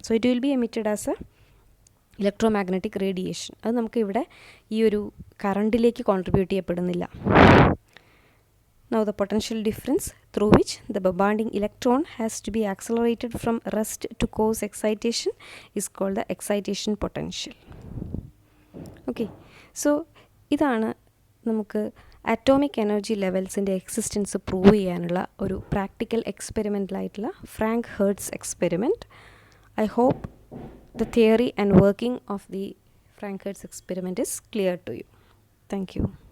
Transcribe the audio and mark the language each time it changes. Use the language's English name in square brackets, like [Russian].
[English] So it will be emitted as a electromagnetic radiation. [Malayalam] അത് നമുക്ക് ഇവിടെ ഈ ഒരു കറണ്ടിലേക്ക് കോൺട്രിബ്യൂട്ട് ചെയ്യപ്പെടുന്നില്ല. [English] Now the potential difference through which the bombarding electron has to be accelerated from rest to cause excitation is called the excitation potential. [Malayalam] Okay, so ഇതാണ് നമുക്ക് atomic energy ലെവൽസിൻ്റെ existence prove ചെയ്യാനുള്ള ഒരു practical എക്സ്പെരിമെൻ്റലായിട്ടുള്ള Frank-hertz experiment. [English] I hope the theory and working of the Frank-Hertz experiment is clear to you. Thank you.